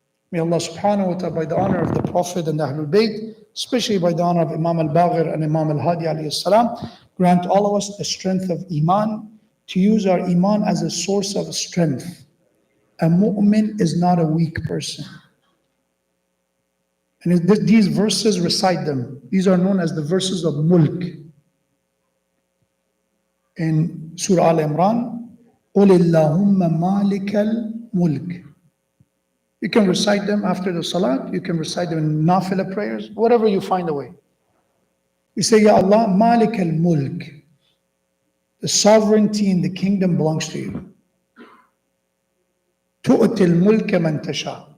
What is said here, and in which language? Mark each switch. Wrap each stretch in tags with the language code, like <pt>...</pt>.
<en>May Allah subhanahu wa ta'ala, by the honor of the Prophet and the Ahlul Bayt, especially by the honor of Imam al-Baghir and Imam al-Hadi alayhi salam, grant all of us the strength of Iman, to use our Iman as a source of strength. A mu'min is not a weak person. And these verses, recite them. These are known as the verses of mulk. In Surah Al-Imran,</en> <ar>قُلِ اللَّهُمَّ مَالِكَ الْمُلْكِ.</ar> <en>You can recite them after the salat, you can recite them in nafila prayers, whatever you find a way. You say, Ya Allah, Malik al-Mulk. The sovereignty in the kingdom belongs to you.</en> <ar>تُؤْتِ الْمُلْكَ مَنْ تَشَاءُ.</ar>